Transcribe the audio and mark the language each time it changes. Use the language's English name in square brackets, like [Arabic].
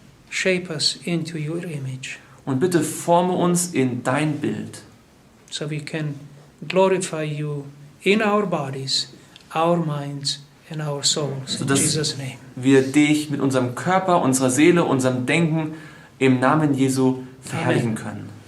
[English] Shape us into your image [German] Und bitte forme uns in dein Bild, [English] so we can glorify you in our bodies, our minds, and our souls. In [German] Sodass- [English] Jesus' name. [German] wir dich mit unserem Körper, unserer Seele, unserem Denken im Namen Jesu verherrlichen können.